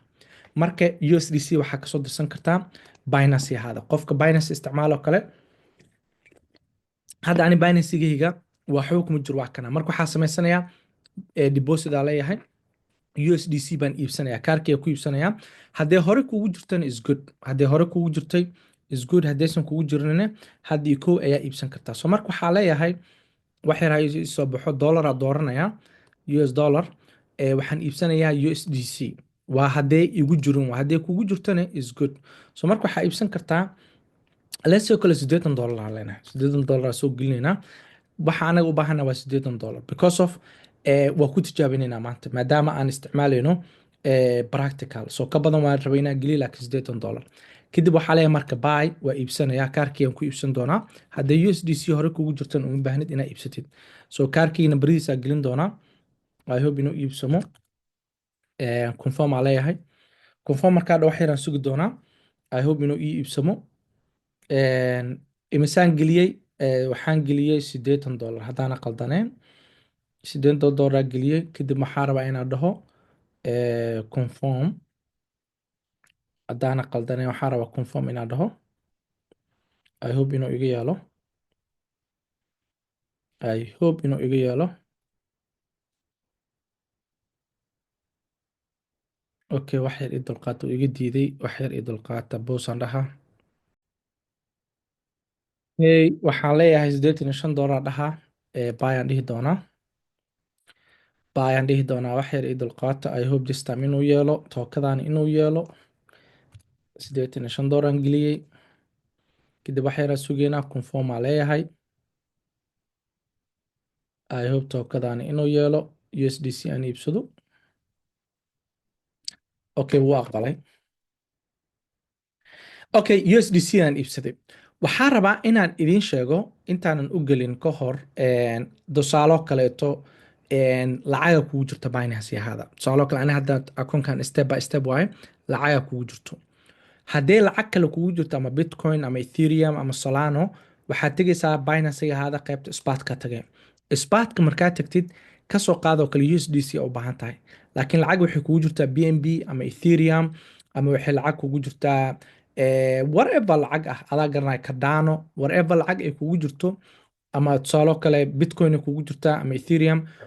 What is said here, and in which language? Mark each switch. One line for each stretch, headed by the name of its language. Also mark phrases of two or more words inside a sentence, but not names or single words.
Somali: Marka USDC waxaa kasoo dirsan kartaa Binance ahaada, qofka Binance isticmaalo kale. Hadda ani Binance-gayga waa xog kuma jiro wax kana. Marka waxaa samaysanayaa deposit aa leeyahay, USDC baan iibsanayaa, kaarkayga ku iibsanayaa. Haddee hore kuugu jirtana
English: is good,
Somali: haddee hore kuugu jirtay
English: is good,
Somali: haddaysan kuugu jirnina haddii kow ayaa iibsan kartaa. So marka waxaa leeyahay wax yar ha soo baxo, dollar aa dooranayaa, US dollar, waxaan iibsanayaa USDC. waa haddee igu jirin, waa haddee kuugu jirtana
English: is good.
Somali: So marka waxaa iibsan kartaa
English: let's say
Somali: kale $80 aan leenahay, $80 soo gelinaynaa. Waxa anaga u baahana waa $80
English: because of
Somali: waa ku tijaabinaynaa maanta maadaama aan isticmaalayno practical. So ka badan waan rabaa inaan geliyo, laakiin $80. Kadib waxaa leeyahay marka buy, waa iibsanayaa, kaarkii aan ku iibsan doonaa. Haddii USDC hore kuugu jirtan uma baahnid inaad iibsatid. So kaarkii nambarihiisa gelin doonaa,
English: I hope
Somali: inuu iibsamo. Confirm aa leeyahay, confirm markaa wax yaraan sugi doonaa,
English: I hope
Somali: inuu ii iibsamo. Imisaan geliyey, waxaan geliyey $80 haddaana qaldaneen, $80 geliyey. Kadib waxaa rabaa inaan dhaho confirm, haddaana qaldaneen waxaa rabaa confirm inaan dhaho.
English: I hope
Somali: inuu iga yeelo,
English: I hope
Somali: inuu iga yeelo. Okay, wax yar ii dulqaata, uu iga diiday, wax yar ii dulqaata, boosaan dhaha. Hey, waxaan leeyahay $85 dhaha, bayaan dhihi doonaa, bayaan dhihi doonaa, wax yar ii dulqaata.
English: I hope this time
Somali: inuu yeelo, tookadaan inuu yeelo. $85 aan geliyey, kadib wax yaraan sugeynaa, confirm aa leeyahay.
English: I hope
Somali: tookadaan inuu yeelo, USDC aan iibsado. Okay, wuu aqbalay. Okay, USDC aan iibsaday. Waxaan rabaa inaan idiin sheego intaanan u gelin ka hor tusaalo kaleeto lacaga kugu jirta Binance ahaada. Tusaalo kale ani hadda akoonkan
English: step by step
Somali: waaye, lacaga kugu jirto. Haddii lacag kale kugu jirto ama Bitcoin ama Ethereum ama Solano, waxaad tegaysaa Binance ahaada, qaybta spot-ka tagay. Spot-ka markaa tagtid ka soo qaado kale USDC u baahan tahay. Laakiin lacag waxay kugu jirtaa BNB ama Ethereum, ama waxay lacag kugu jirtaa whatever lacag ah, adaa garanaya, Cardano, whatever lacag ay kugu jirto, ama tusaalo kale Bitcoin ay kugu jirtaa ama Ethereum.